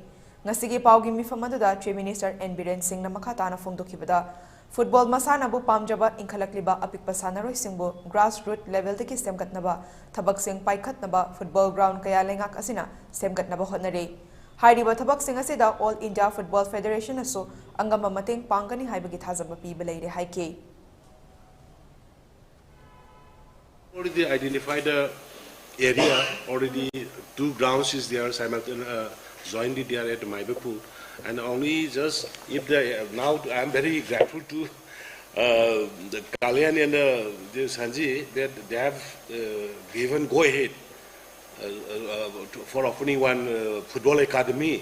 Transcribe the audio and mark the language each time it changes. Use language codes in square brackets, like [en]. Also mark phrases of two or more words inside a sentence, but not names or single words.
[mni] Ngasigi paugi mifamada Chief Minister N.Biren singna makhatana fongdokibada football masana bu pamjaba inkhalakliba apikpa sanaroi singbu [en] grassroots level [mni] deki semgatnaba thabak sing paikhatnaba [en] football ground [mni] kaya lengak asina semgatnaba hotnare. Hairiba thabak sing asida All India Football Federation aso angama mateng pangani haibagi thajaba piba leire haike. [en] Already identified the area, already 2 grounds is there, jointly there at Manipur, and only just if now I am very grateful to the Kalyan and the Sanji that they have given go ahead for opening one football academy.